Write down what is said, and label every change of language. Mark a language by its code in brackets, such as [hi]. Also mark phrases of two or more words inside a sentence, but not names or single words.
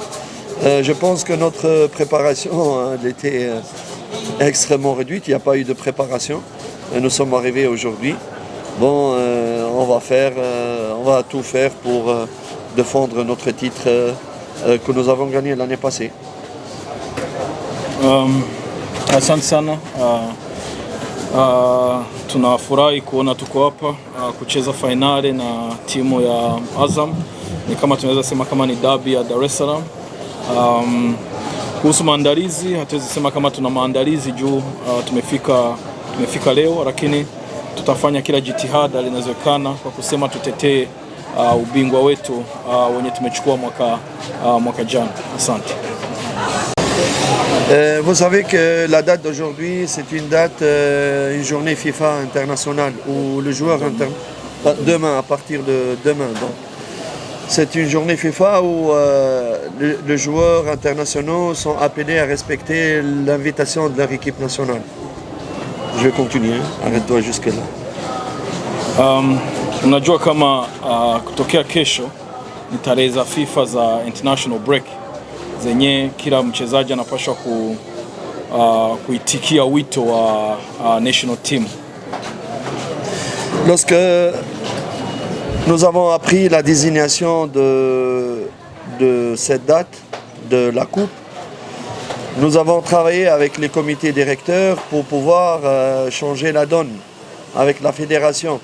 [fr] Je pense que notre préparation était extrêmement réduite, il n'y a pas eu de préparation. Nous sommes arrivés aujourd'hui. Bon, on va tout faire pour défendre notre titre que nous avons gagné l'année passée. [sw] Asante sana. Tunafurahi kuona tuko hapa kucheza fainali na timu ya Azam. Ni kama tunaweza sema kama ni derby ya Dar es Salaam. Kuhusu maandalizi, hatuwezi sema kama tuna maandalizi juu tumefika leo, lakini tutafanya kila jitihada linazowezekana kwa kusema tutetee ubingwa wetu wenye tumechukua mwaka jana. Asante. [fr] Vous savez que la date d'aujourd'hui, c'est une date, une journée FIFA internationale où le joueur demain, à partir de demain, donc c'est une journée FIFA où les joueurs internationaux sont appelés à respecter l'invitation de leur équipe nationale. Je vais continuer, arrête-toi jusque là. [sw] Unajua kama kutokea kesho ni tarehe za FIFA za [en] international break [sw] zenye kila mchezaji anapaswa kuitikia wito wa [en] national team. [fr] Lorsque nous avons appris la désignation de cette date de la coupe, nous avons travaillé avec les comités directeurs pour pouvoir changer la donne avec la fédération.